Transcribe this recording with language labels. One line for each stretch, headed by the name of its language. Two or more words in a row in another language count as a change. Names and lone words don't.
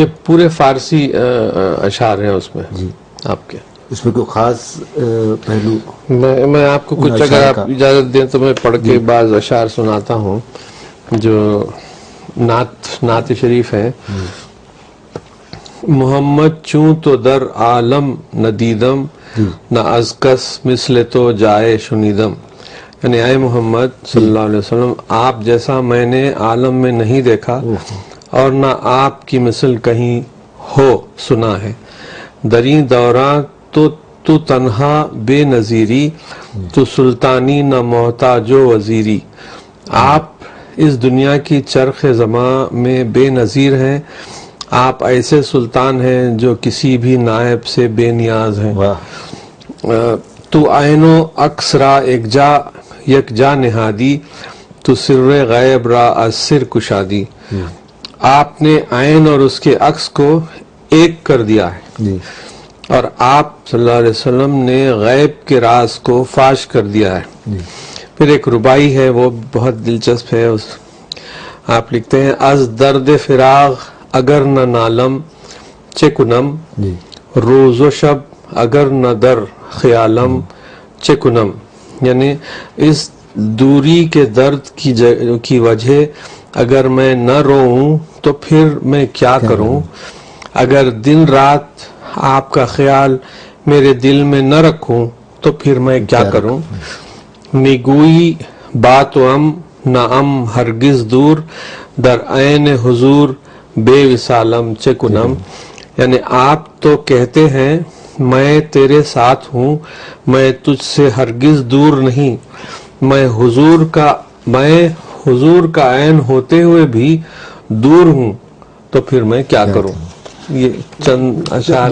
Urdu: یہ پورے فارسی اشعار ہیں اس میں. جی آپ کے اس میں کوئی خاص پہلو؟ میں آپ کو کچھ اگر آپ اجازت دیں تو میں پڑھ کے بعض اشعار سناتا ہوں جو نعت شریف ہیں.
Persian: محمد چوں تو در عالم ندیدم، نہ از کس مثل تو جائے شنیدم.
Urdu: یعنی اے محمد صلی اللہ علیہ وسلم، آپ جیسا میں نے عالم میں نہیں دیکھا اور نہ آپ کی مثل کہیں ہو سنا ہے.
Persian: دریں دوراں تو تنہا بے نظیری، تو سلطانی نہ محتاج و وزیری.
Urdu: آپ اس دنیا کی چرخ زماں میں بے نظیر ہیں. آپ ایسے سلطان ہیں جو کسی بھی نائب سے بے نیاز ہیں.
Persian: تو عین و عکس را یک جا نہادی، تو سر غیب را از سر کشادی.
Urdu: آپ نے عین اور اس کے عکس کو ایک کر دیا ہے، اور آپ صلی اللہ علیہ وسلم نے غیب کے راز کو فاش کر دیا ہے. پھر ایک ربائی ہے وہ بہت دلچسپ ہے. آپ لکھتے ہیں
Persian: از درد فراق اگر نہ نالم چے کنم، روز و شب اگر نہ در خیالم چے کنم.
Urdu: یعنی اس دوری کے درد کی وجہ اگر میں نہ روؤں تو پھر میں کیا کروں. اگر دن رات آپ کا خیال میرے دل میں نہ رکھوں تو تو پھر میں کیا کروں.
Persian: میگوئی بات ام نہ ام ہرگز دور در عین حضور بے وصالم چے کنم.
Urdu: یعنی آپ تو کہتے ہیں میں تیرے ساتھ ہوں، میں تجھ سے ہرگز دور نہیں، میں حضور کا عین ہوتے ہوئے بھی دور ہوں، تو پھر میں کیا کروں. یہ چند اشعار